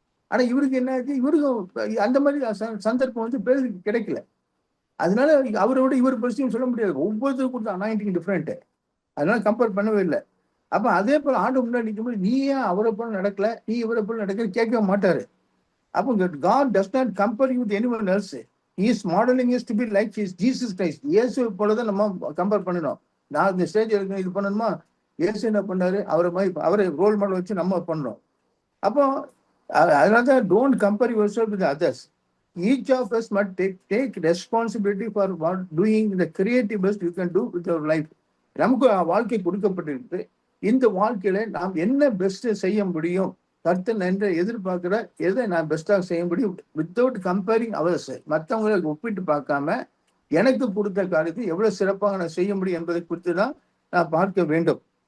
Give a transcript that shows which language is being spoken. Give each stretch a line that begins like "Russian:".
Tamil: ஆனா இவருக்கு என்ன ஆச்சு, இவருக்கும் அந்த மாதிரி சந்தர்ப்பம் வந்து பேருக்கு கிடைக்கல. அதனால அவரோட இவர் பரிசையும் சொல்ல முடியாது, ஒவ்வொருத்தரும் கொடுத்த அனாயிண்டிங் டிஃப்ரெண்ட், அதனால கம்பேர் பண்ணவே இல்லை. அப்ப அதே போல ஆண்டு முன்னாடி நிற்கும்போது நீ ஏன் அவரை போல நடக்கல, நீ இவரை போல நடக்கல கேட்க மாட்டாரு.
English: அப்போ God does not compare you with anyone else. He is modeling us to be like Jesus Christ.
Tamil: இயேசு போலதான் நம்ம கம்பேர் பண்ணணும். நான் இந்த ஸ்டேஜ் இருக்கு இது பண்ணணுமா, இயேசு என்ன பண்ணாரு, அவரை ரோல் மாடல் வச்சு நம்ம பண்ணணும். அப்போ அதனாலதான்
English: Don't compare yourself with others. Each of us must take responsibility for what doing the creative best you can do with your life.
Tamil: நமக்கு வாழ்க்கை கொடுக்கப்பட்டிருக்கு, இந்த வாழ்க்கையில நாம் என்ன பெஸ்ட் செய்ய முடியும், கர்த்தர் நன்றை எதிர்பார்க்கிற எதை நான் பெஸ்டாக செய்ய முடியும்,
English: without comparing others,
Tamil: மற்றவங்களை ஒப்பிட்டு பார்க்காம எனக்கு கொடுத்த காரியத்தை எவ்வளவு சிறப்பாக நான் செய்ய முடியும் என்பதை குறித்து தான் நான் பார்க்க வேண்டும்.